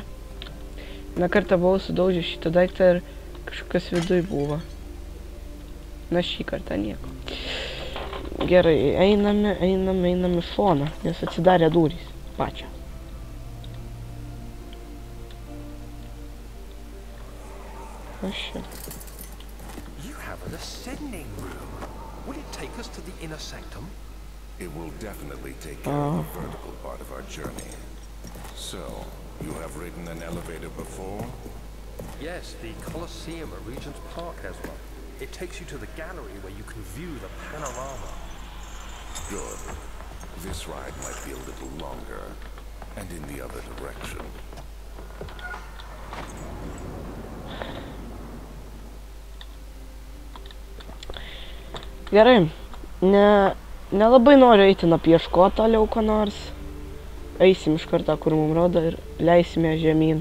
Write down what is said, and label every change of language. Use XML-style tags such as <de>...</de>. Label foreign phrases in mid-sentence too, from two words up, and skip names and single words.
<lt>Vieną kartą buvau sudaužęs šitą daiktą ir kažkas viduj buvo. Na šį kartą nieko. Gerai, einame į šoną, nes atsidarė durys. Pačio. Kas čia?</lt> <en>You have an ascending room. Will it take us to the inner sanctum? It will definitely take care of the vertical part of our journey. So, you have ridden an elevator before? Yes, the Colosseum at Regent's Park has one. It takes you to the gallery where you can view the panorama. Good. This ride might be a little longer, and in the other direction.</en> <lt>Gerai. Nelabai noriu eiti apieškoti toliau ko nors. Eisim iš karto, kur mums rodo ir leisime žemyn.</lt>